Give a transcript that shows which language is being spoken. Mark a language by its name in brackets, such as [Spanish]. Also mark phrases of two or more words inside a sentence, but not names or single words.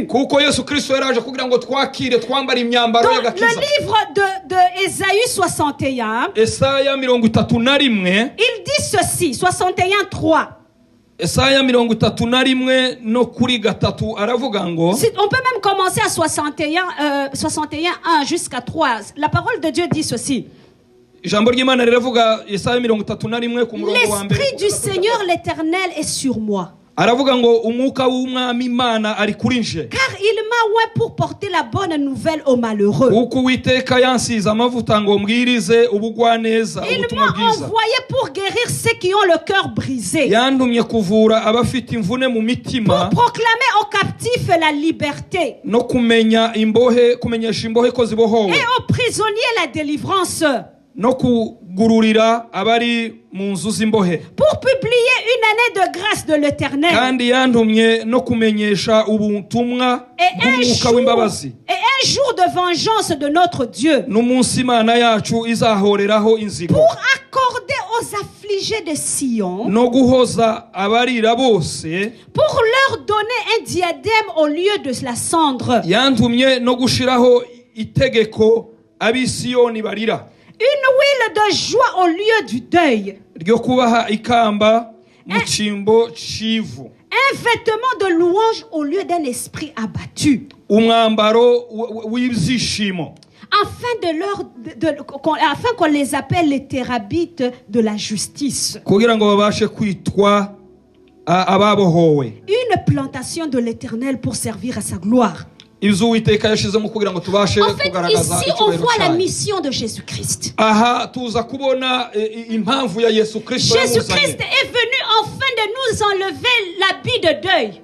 [Kinyarwanda] Kuko Yesu Kristo yaraje kugira ngo twakire twambare imyambaro [French] Dans le [Kinyarwanda] y'agakiza. [French] livre de Ésaïe 61, [Kinyarwanda] Esaya 31, [French] il dit ceci, 61:3. [Kinyarwanda] Esaya 31 no kuri gatatu aravuga ngo, [French] On peut même commencer à 61:1 jusqu'à 3. La parole de Dieu dit ceci. [Kinyarwanda] ijambo ry'Imana riravuga Esaya 31 ku murongo wa mbere. [French] L'Esprit du Seigneur l'Éternel est sur moi. [Kinyarwanda] Aravuga ngo umwuka w'umwami Imana ari kuri nje. [French] Car il m'a oint pour porter la bonne nouvelle aux malheureux. [Kinyarwanda] Kuko Uwiteka yansize amavuta ngo mbwirize ubugwaneza, [French] Il [Kinyarwanda] ubutumwa [French] m'a [Kinyarwanda] bwiza. [French] envoyé pour guérir ceux qui ont le cœur brisé. [Kinyarwanda] Yantumye kuvura abafite imvune mu mitima, [French] Pour proclamer aux captifs la liberté. [Kinyarwanda] no kumenyesha imbohe ko zibohowe, [French] Et aux prisonniers la délivrance. [Kinyarwanda] no kugururira abari mu nzu z'imbohe [French] pour publier une année de grâce de l'Éternel [Kinyarwanda] kandi yantumye no kumenyesha ubutumwa bw'umwuka w'imbabazi [French] et un jour de vengeance de notre Dieu [Kinyarwanda] n'umunsi Imana yacu izahoreraho inzigo [French] pour accorder aux affligés de Sion [Kinyarwanda] no guhoza abarira bose [French] pour leur donner un diadème au lieu de la cendre [Kinyarwanda] yantumye no gushiraho itegeko ab'Isiyoni barira [French] une huile de joie au lieu du deuil [Kinyarwanda] ryo kubaha ikamba mu cyimbo c'ivu [French] un vêtement de louange au lieu d'un esprit abattu [Kinyarwanda] umwambaro w'ibyishimo [French] afin qu'on les appelle les thérabites de la justice. [Kinyarwanda] kugira ngo babashe kwitwa ababohowe. [French] Une plantation de l'Éternel pour servir à sa gloire. En fait, ici on voit la mission de Jésus-Christ. Jésus-Christ est venu afin de nous enlever l'habit de deuil.